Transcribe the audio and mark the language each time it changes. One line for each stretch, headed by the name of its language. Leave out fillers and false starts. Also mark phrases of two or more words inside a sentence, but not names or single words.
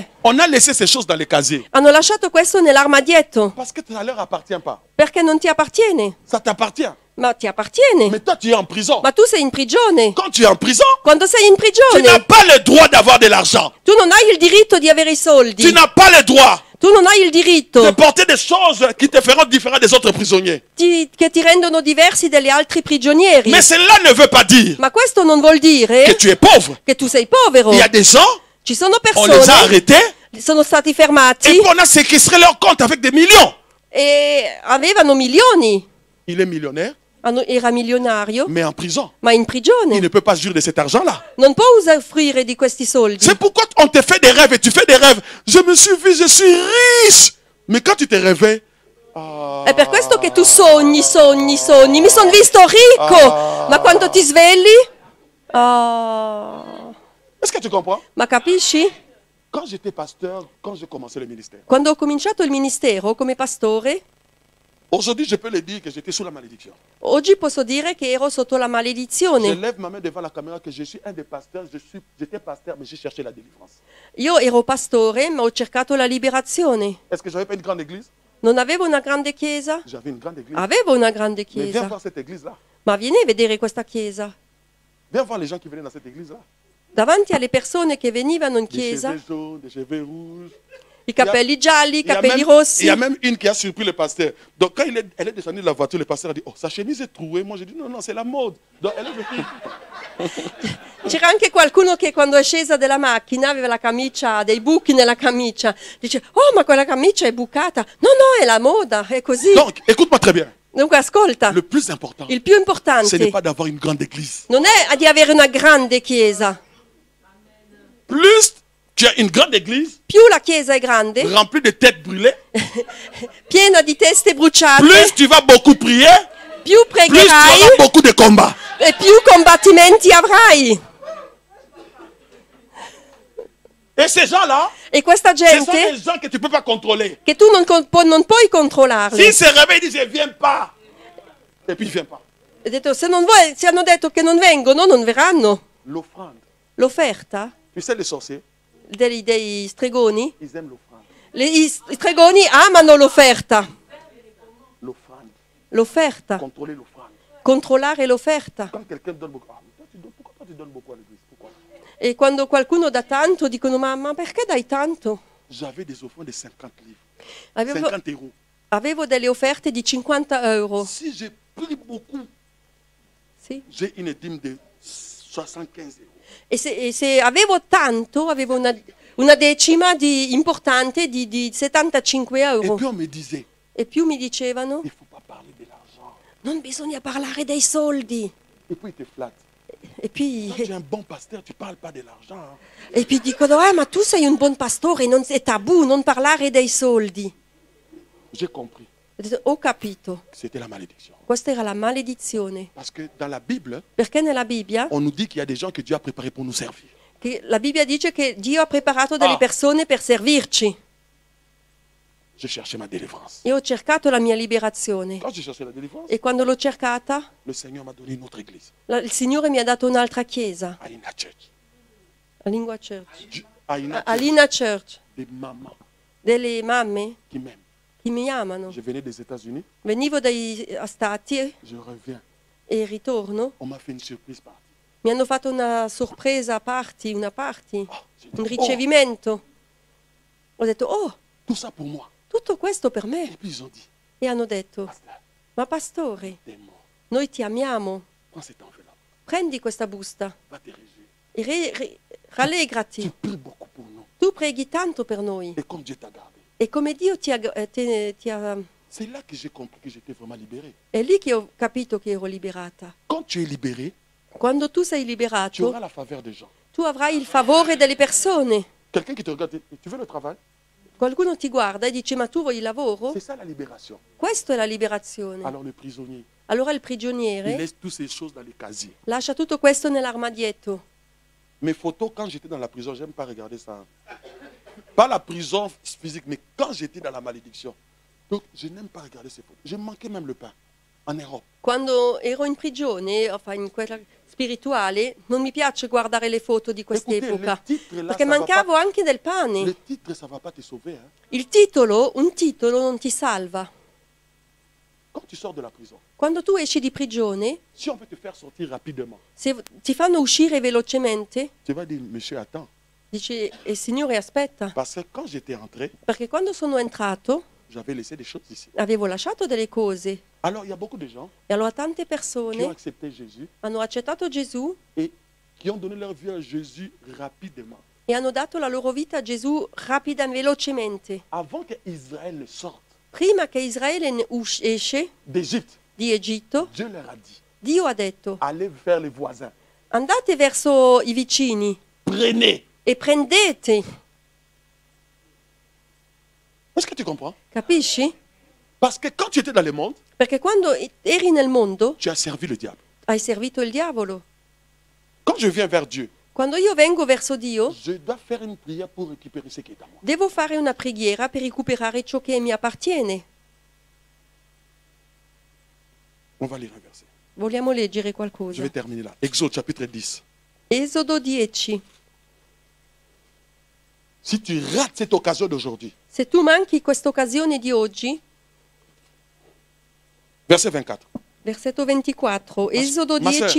French: On a laissé ces choses dans les casiers.
Italian: Hanno lasciato questo nell'armadietto
French: Parce que ça ne leur appartient pas.
Italian: perché non ti appartiene.
French: Ça t'appartient.
Italian: Ma ti appartiene.
French: Mais toi, tu es en prison.
Italian: Ma tu sei in prigione.
French: Quand tu es en prison,
Italian: Quando sei in
French: tu n'as
Italian: prigione,
French: pas le droit d'avoir de l'argent.
Italian: tu non hai il diritto di avere i
French: Tu
Italian: soldi.
French: n'as pas le droit
Italian: Tu non hai il
French: de
Italian: diritto
French: porter des choses qui te feront différent des autres prisonniers.
Italian: che ti rendono diversi dagli altri prigionieri.
French: Mais cela ne veut pas dire
Italian: Ma questo non vuol
French: que
Italian: dire
French: tu es pauvre.
Italian: che tu sei povero.
French: Il y a des gens,
Italian: Ci sono
French: on les a
Italian: persone
French: arrêtés
Italian: sono stati
French: et
Italian: fermati
French: puis on a séquestré leur compte avec des millions.
Italian: e avevano milioni.
French: Il est millionnaire,
Italian: Era milionario,
French: mais en prison.
Italian: ma in
French: Il
Italian: prigione.
French: ne peut pas jouir de cet argent-là.
Italian: Non può usufruire di questi soldi.
French: C'est pourquoi on te fait des rêves et tu fais des rêves. Je me suis vu, je suis riche. Mais quand tu te réveilles,
Italian: È per questo che tu sogni. Mi sono visto ricco. Ma quando ti svegli?
French: est-ce que tu comprends?
Italian: Ma capisci?
French: Quand j'étais pasteur, quand j'ai commencé le ministère,
Italian: Quando ho cominciato il ministero come pastore,
French: aujourd'hui je peux le dire que j'étais sous la malédiction.
Italian: oggi posso dire che ero sotto la
French: Je
Italian: maledizione.
French: lève ma main devant la caméra que je suis un des pasteurs. J'étais pasteur, mais j'ai cherché la délivrance.
Italian: Io ero pastore, ma ho cercato la liberazione.
French: Est-ce que j'avais pas une grande église?
Italian: Non avevo una grande chiesa?
French: J'avais une grande église.
Italian: Avevo una grande
French: Mais viens
Italian: chiesa.
French: voir cette église-là.
Italian: Ma vieni a vedere questa chiesa.
French: Viens voir les gens qui venaient dans cette église-là.
Italian: Davanti alle persone che venivano in
French: Des
Italian: chiesa,
French: cheveux jaunes, des cheveux rouges.
Italian: i capelli gialli, i
French: Il y a
Italian: capelli
French: même- il
Italian: rossi.
French: y a même une qui a surpris le pasteur. Donc quand elle est descendue de la voiture, le pasteur a dit, oh, sa chemise est trouée. Moi j'ai dit, non, non, c'est la mode. Donc elle est venue.
Italian: C'era anche qualcuno che quando è scesa dalla macchina aveva la camicia, dei buchi nella camicia. Dice, oh ma quella camicia è bucata. No, no, è la moda, è così.
French: Donc écoute-moi très bien.
Italian: Dunque ascolta,
French: Le plus important,
Italian: il più
French: ce n'est
Italian: importante
French: pas d'avoir une grande église.
Italian: non è di avere una grande chiesa.
French: Plus tu as une grande église
Italian: Più la chiesa è grande,
French: remplie de têtes brûlées,
Italian: piena di teste bruciate,
French: plus tu vas beaucoup prier,
Italian: più
French: plus tu
Italian: pregherai
French: auras beaucoup de combats.
Italian: e più combattimenti avrai.
French: Et ces gens-là,
Italian: E questa
French: ce sont
Italian: gente
French: des gens que tu ne peux pas contrôler.
Italian: che tu non puoi controllarli.
French: S'ils se réveillent, ils disent, je ne viens pas. Et puis ils ne viennent pas.
Italian: Ho detto, se hanno detto che non vengono, non verranno.
French: L'offrande.
Italian: L'offerta
French: Tu sais, les sorciers,
Italian: dei stregoni,
French: ils aiment l'offrande.
Italian: i stregoni amano l'offerta.
French: L'offrande.
Italian: L'offerta,
French: Contrôler l'offrande.
Italian: controllare l'offerta.
French: Quand quelqu'un donne beaucoup, ah, mais pourquoi toi tu donnes beaucoup à l'église? Pourquoi?
Italian: E quando qualcuno dà tanto dicono, ma perché dai tanto?
French: J'avais des offrandes de 50 livres,
Italian: Avevo,
French: 50 euros.
Italian: avevo delle offerte di 50 euro.
French: Si j'ai pris beaucoup,
Italian: Sì.
French: j'ai une dîme de 75 euros.
Italian: E se avevo tanto, avevo una decima importante di 75
French: Et
Italian: euro.
French: puis on me disait,
Italian: E più mi dicevano,
French: il ne faut pas parler de l'argent.
Italian: non bisogna parlare dei soldi.
French: Et puis ils te flattent.
Italian: E puis,
French: Quand tu es un bon pasteur, tu ne parles pas de l'argent. Hein.
Italian: e poi dicono, ma tu sei un buon pastore, è tabù non parlare dei soldi.
French: J'ai compris.
Italian: Ho capito,
French: que C'était la malédiction.
Italian: questa era la maledizione.
French: Parce que dans la Bible,
Italian: Perché nella Bibbia,
French: on nous dit qu'il y a des gens que Dieu a préparés pour nous servir.
Italian: che la Bibbia dice che Dio ha preparato delle Ah. persone per servirci.
French: Je cherchais ma délivrance.
Italian: E ho cercato la mia liberazione.
French: Quand je cherchais la délivrance,
Italian: E quando l'ho cercata,
French: le Seigneur m'a donné une autre église,
Italian: il Signore mi ha dato un'altra chiesa,
French: Aina Church.
Italian: la Lingua Church.
French: Aina Church,
Italian: Alina Church,
French: des mamans
Italian: delle mamme
French: qui m'aiment.
Italian: che mi amano.
French: Je venais des États-Unis,
Italian: Venivo dagli Stati
French: je reviens.
Italian: e ritorno.
French: On m'a fait une surprise party.
Italian: Mi hanno fatto una sorpresa party, una party,
French: Oh, j'ai dit,
Italian: un
French: oh,
Italian: ricevimento. Ho detto,
French: oh, tout ça pour moi.
Italian: tutto questo per
French: Et
Italian: me.
French: puis ils ont dit,
Italian: E hanno detto,
French: pasteur,
Italian: ma pastore,
French: t'es mort.
Italian: noi ti amiamo,
French: Prends cette enveloppe,
Italian: prendi questa busta
French: va te réjouir.
Italian: e
French: Tu
Italian: rallegrati.
French: pries beaucoup pour nous.
Italian: Tu preghi tanto per noi.
French: Et comme Dieu t'a gardé.
Italian: E come Dio ti ha...
French: C'est là que j'ai compris que j'étais vraiment libéré.
Italian: È lì che ho capito che ero liberata.
French: Quand tu es libéré,
Italian: Quando tu sei
French: tu
Italian: liberato,
French: auras la faveur des gens.
Italian: tu avrai il favore delle persone.
French: Quelqu'un qui te regarde, tu veux le travail?
Italian: Qualcuno ti guarda e dice, ma tu vuoi il lavoro?
French: C'est ça la libération.
Italian: Questo è la liberazione.
French: Alors le prisonnier,
Italian: Allora il
French: il
Italian: prigioniere
French: laisse toutes ces choses dans les casiers.
Italian: lascia tutto questo nell'armadietto.
French: Mes photos, quand j'étais dans la prison, j'aime pas regarder ça. Pas la prison physique, mais quand j'étais dans la malédiction. Donc, je n'aime pas regarder ces photos. Je manquais même le pain en Europe.
Italian: Quando ero in prigione, in quella spirituale, non mi piace guardare le foto di
French: Écoutez,
Italian: quest'epoca,
French: le titre là,
Italian: perché
French: ça va
Italian: mancavo
French: pas,
Italian: anche del pane.
French: le titre, ça va pas te sauver. Hein.
Italian: Il titolo, un titolo non ti salva.
French: Quand tu sors de la prison,
Italian: Quando tu esci di prigione,
French: si on veut te faire sortir rapidement,
Italian: se ti fanno uscire velocemente,
French: tu vas dire, monsieur, attends.
Italian: dici, Signore aspetta,
French: Parce que quand j'étais entré,
Italian: perché quando sono entrato
French: j'avais laissé des choses ici.
Italian: avevo lasciato delle cose.
French: Alors, il y a beaucoup de gens
Italian: E allora tante
French: qui ont
Italian: persone
French: accepté Jésus
Italian: hanno accettato Gesù
French: et qui ont donné leur vie à Jésus rapidement.
Italian: e hanno dato la loro vita a Gesù velocemente.
French: Avant qu'Israël ne sorte
Italian: Prima che Israele esce
French: d'Égypte,
Italian: di Egitto,
French: Dieu leur a dit,
Italian: Dio ha detto,
French: allez vers les voisins,
Italian: andate verso i vicini
French: prenez.
Italian: e prendete.
French: Est-ce que tu comprends?
Italian: Capisci?
French: Parce que quand tu étais dans le monde,
Italian: Perché quando eri nel mondo
French: tu as servi le diable.
Italian: hai servito il diavolo.
French: Quand je viens vers Dieu,
Italian: Quando io vengo verso Dio,
French: je dois faire une prière pour récupérer ce qui est à moi.
Italian: devo fare una preghiera per recuperare ciò che mi appartiene.
French: On va lire un verset.
Italian: Vogliamo leggere
French: Je
Italian: qualcosa.
French: vais terminer là. Exode chapitre 10.
Italian: Esodo 10.
French: Si tu rates cette occasion d'aujourd'hui,
Italian: Se tu manchi questa occasione di oggi,
French: verset 24.
Italian: versetto 24, Esodo ma 10,